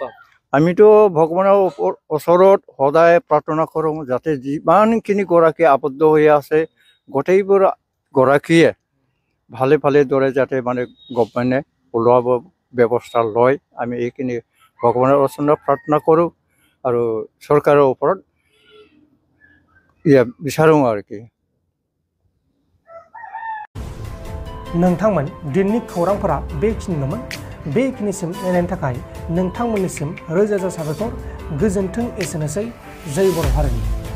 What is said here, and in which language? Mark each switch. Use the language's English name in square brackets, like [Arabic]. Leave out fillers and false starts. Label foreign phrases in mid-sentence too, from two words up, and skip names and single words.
[Assamese] আমিতো ভগৱানৰ ওচৰত সদায় প্ৰাৰ্থনা কৰোঁ যাতে যিমানখিনি গৰাকী আবদ্ধ হৈ আছে গোটেইবোৰ গৰাকীয়ে ভালে ভালে দৰে যাতে মানে গভৰ্ণমেণ্টে ওলোৱাব ব্যৱস্থা লয় আমি এইখিনি ভগৱানৰ ওচৰত প্ৰাৰ্থনা কৰোঁ আৰু চৰকাৰৰ ওপৰত বিচাৰোঁ আৰু কি [Bodo] नोंथांमोन दिननि खौरांफोरा बेखिनिल'मोन बेखिनिसिम नायनायनि थाखाय नोंथांमोननिसिम रोजा रोजा साबायखर गोजोन्थों एसेनोसै जय बर' हारिनि